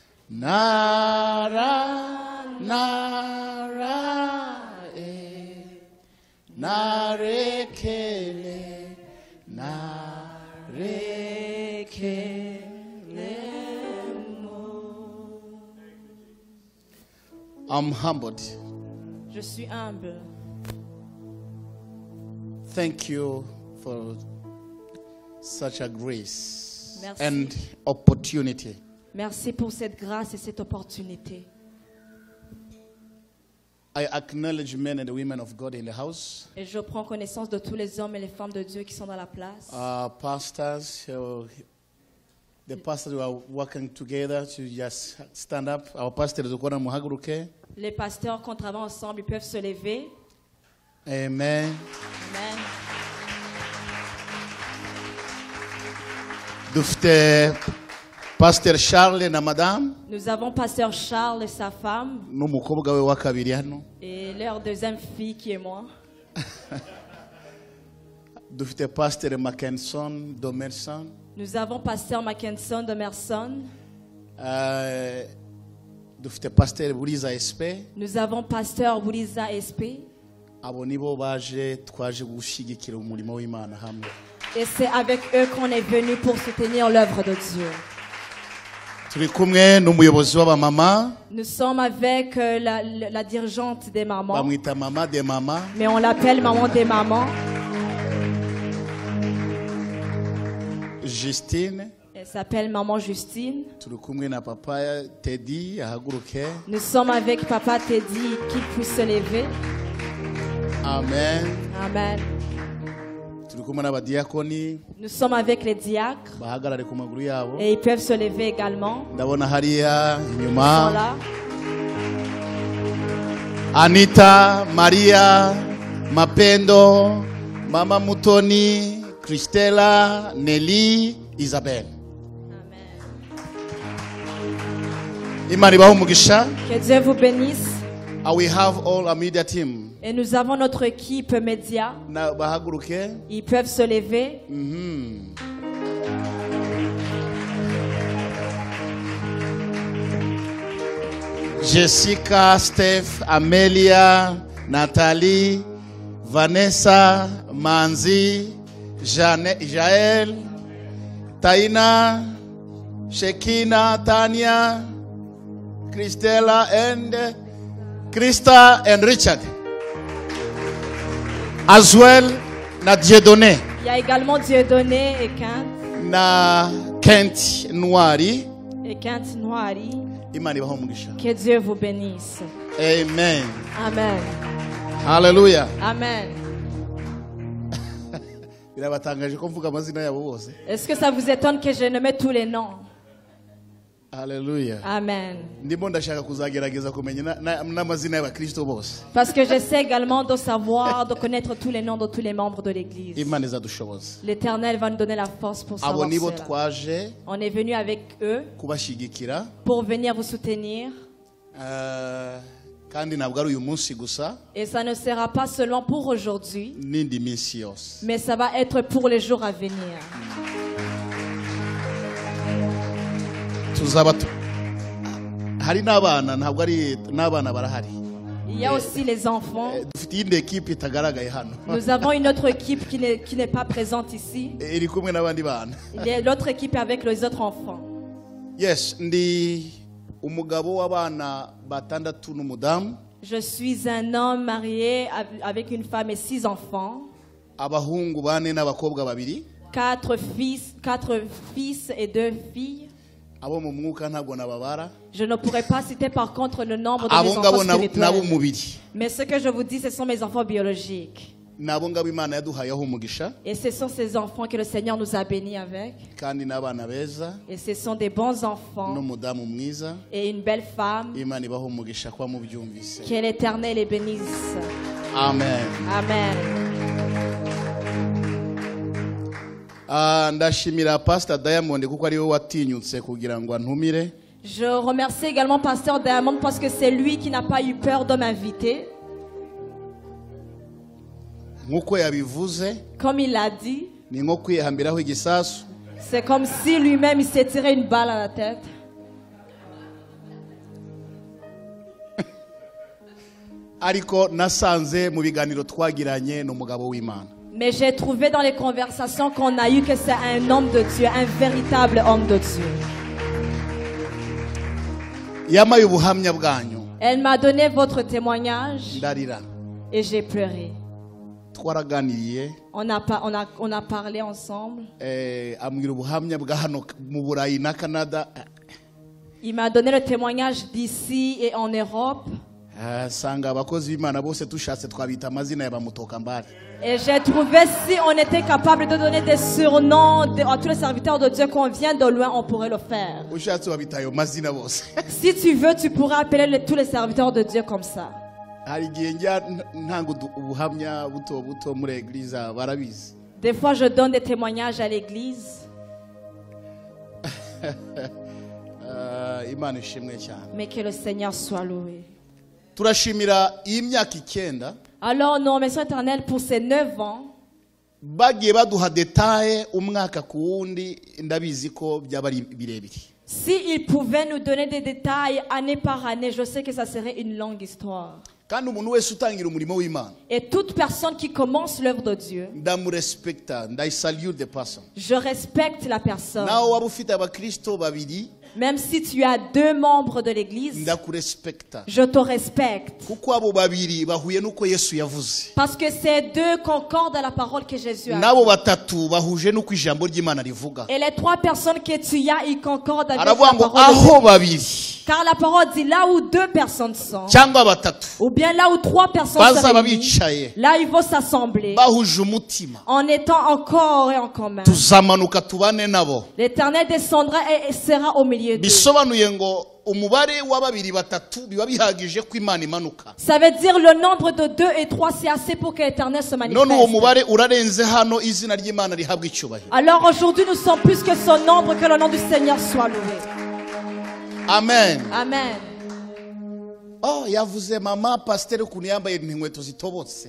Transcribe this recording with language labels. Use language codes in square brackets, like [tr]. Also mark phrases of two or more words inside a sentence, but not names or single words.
[en] nara nara narekele I'm humbled. [fr] Je suis humble. [en] Thank you for such a grace [fr] Merci. [en] and opportunity. [fr] Merci pour cette grâce et cette opportunité. [en] I acknowledge men and women of God in the house. [fr] Et je prends connaissance de tous les hommes et les femmes de Dieu qui sont dans la place. [en] Pastors, the pastors who are working together to just stand up. Our pastor is Okona Muhaguruke. [fr] Les pasteurs, quand on travaille ensemble, ils peuvent se lever. Amen. Amen. [rw] Dufte Pastor Charles na madame [fr] Nous avons pasteur Charles et sa femme [rw] n'umukobwa we wa kabiri hano. [fr] et leur deuxième fille qui est moi. [rw] Dufte Pastor Mackenson Domerson. [fr] Nous avons pasteur Mackenson de Merson. [rw] Dufte Pastor Buriza SP. [fr] Nous avons pasteur Bouliza SP. [rw] Abo nibo baje twaje gushigikira umurimo w'Imana hamwe. [fr] Et c'est avec eux qu'on est venu pour soutenir l'œuvre de Dieu. [rw] Turi kumwe n'umuyobozi w'abamama. [fr] Nous sommes avec la dirigeante des mamans. [rw] Bamwita mama de mama. [fr] Mais on l'appelle maman des mamans. Justine. Elle s'appelle maman Justine. [rw] Turi kumwe na papa Teddy ahaguruke. [fr] Nous sommes avec papa Teddy qui puisse se lever. Amen. Amen. [rw] turi kumwe n'abadiyakoni [fr] Nous sommes avec les diacres [rw] bahagarare ku maguru yabo. [fr] et ils peuvent se lever également. [rw] Ndabona hariya [fr] Ils sont [rw] inyuma [fr] là. Anita, Maria, Mapendo, Mama Mutoni, Christella, Nelly, Isabelle. [rw] Imana ibahe umugisha. [fr] Que Dieu vous bénisse. [en] We have all a media team. [fr] Et nous avons notre équipe média. [rw] Na bahaguruke. [fr] Ils peuvent se lever. Jessica, Steph, Amelia, Nathalie, Vanessa, Manzi, Jael, Taina, Shekina, Tanya, Christella, [en] and Krista and Richard. As well, [rw] na Dieudonné, [fr] Il y a également Dieudonné et [rw] na Kent Noiri. Kent Noiri. Imana ibahe umugisha. [fr] Que Dieu vous bénisse. Amen. Amen. Hallelujah. Amen. [rw] Birabatangaje ko mvuga amazina yabo bose. [fr] Est-ce que ça vous étonne que je nomme tous les noms? Hallelujah. Amen. [rw] Ndimo ndashaka kuzagerageza kumenya n'amazina y'abakristo bose. [fr] Parce que j'essaie également de savoir, de connaître tous les noms de tous les membres de l'église. [rw] Imana izadushoboza. [fr] L'Éternel va nous donner la force pour [rw] Abo [fr] savoir [rw] nibo [fr] cela. [rw] twaje [fr] On est venu avec eux [rw] kubashigikira [fr] pour venir vous soutenir. [rw] kandi ntabwo ari uyu munsi gusa [fr] Et ça ne sera pas seulement pour aujourd'hui, [rw] n'indi minsi yose. [fr] mais ça va être pour les jours à venir. [rw] Tuzaba hari n'abana ntabwo ari n'abana barahari. [fr] Il y a aussi les enfants. [rw] Dufite iyindi equipe itagaragaye hano. [fr] Nous avons une autre équipe qui n'est pas présente ici. [rw] Iri kumwe n'abandi bana. [fr] L'autre équipe est avec les autres enfants. [rw] Yes, ndi umugabo w'abana batandatu n'umudamu. [fr] Je suis un homme marié avec une femme et 6 enfants. [rw] Abahungu bane n'abakobwa babiri. [fr] 4 fils et 2 filles. [rw] Abo mu mwuka ntabwo nababara. [fr] Je ne pourrais pas citer par contre le nombre de [rw] Abo [fr] mes [rw] ngabo [fr] enfants [rw] nabo [fr] spirituels. [rw] mubiri. [fr] Mais ce que je vous dis, ce sont mes enfants biologiques. [rw] Nabo ngabo Imana yaduhayeho umugisha. [fr] Et ce sont ces enfants que le Seigneur nous a bénis avec. [rw] Kandi n'abana beza [fr] Et ce sont des bons enfants [rw] n'umudamu mwiza. [fr] et une belle femme. [rw] Imana ibaho umugisha kwa mubyumvise. [fr] Que l'Éternel les bénisse. Amen. Amen. [rw] Ndashimira Pastor Diamond kuko ari we watinyutse kugira ngo antumire. [fr] Je remercie également Pasteur Diamond parce que c'est lui qui n'a pas eu peur de m'inviter. [rw] Nkuko yabivuze [fr] Comme il l'a dit, [rw] ni nko kwihambiraho igisasu. [fr] c'est comme si lui-même il s'est tiré une balle à la tête. [rw] Ariko nasanze mu biganiro twagiranye n'umugabo w'Imana. [fr] Mais j'ai trouvé dans les conversations qu'on a eues que c'est un homme de Dieu, un véritable homme de Dieu. [rw] Yamaye ubuhamya bwanyu. [fr] Elle m'a donné votre témoignage [rw] Ndarira. [fr] et j'ai pleuré. [rw] Twaraganiriye [fr] On a parlé ensemble. [rw] ambwira ubuhamya bwa hano mu Burayi na Canada. [fr] Il m'a donné le témoignage d'ici et en Europe. [rw] Sanga abakozi b'Imana bose tushatse twabita amazina y'abamutoka mbari. [fr] Et j'ai trouvé si on était capable de donner des surnoms à tous les serviteurs de Dieu qu'on vient de loin, on pourrait le faire. [rw] Ushatse wabita ayo mazina bose. [fr] Si tu veux, tu pourras appeler tous les serviteurs de Dieu comme ça. [rw] Hari igihe njya ntanga ubuhamya buto muri eglise barabizi. [fr] Des fois, je donne des témoignages à l'église. [rw] Imana ishimwe cyane. [fr] Mais que le Seigneur soit loué. [rw] Turashimira iyi myaka 9 [fr] Alors, nous remercions l'Éternel pour ces 9 ans. [rw] bagiye baduha detaye umwaka ku wundi ndabizi ko byaba ari birebire. [fr] S'il pouvait nous donner des détails année par année, je sais que ça serait une longue histoire. [rw] Kandi umuntu wese utangira umurimo w'Imana [fr] Et toute personne qui commence l'œuvre de Dieu, [rw] ndamurespekta ndayisalute [en] the person. [fr] je respecte la personne. [rw] Naho waba ufite abakristo babiri [fr] Même si tu as 2 membres de l'église, [rw] ndakurespekta [fr] je te respecte. [rw] kuko abo babiri bahuye nuko Yesu yavuze [fr] Parce que ces 2 concordent à la parole que Jésus a dit. [rw] nabo batatu bahuje nuko ijambo ry'Imana rivuga [fr] Et les 3 personnes que tu as, ils concordent avec la [rw] aravuga ngo [fr] parole de [rw] aho [fr] Dieu. [rw] babiri [fr] Car la parole dit là où 2 personnes sont, [rw] cyangwa batatu [fr] ou bien là où 3 personnes [rw] bazaba [fr] sont réunies, [rw] bicaye [fr] là ils vont s'assembler [rw] bahuje umutima [fr] en étant en corps et en commun. [rw] tuzamanuka tubane nabo [fr] L'Éternel descendra et sera au milieu d'eux. [rw] bisobanuye ngo umubare wa babiri batatu biba bihagije ko Imana imanuka [fr] Ça veut dire le nombre de 2 et 3, c'est assez pour que l'Éternel se [rw] none uwo [fr] manifeste. [rw] mubare urarenze hano izina ry'Imana rihabwa icyubahiro [fr] Alors aujourd'hui, nous sommes plus que son nombre, que le nom du Seigneur soit loué. amen Amen. [rw] oh yavuze mama pasiteri ukuntu yambaye inkweto zitobotse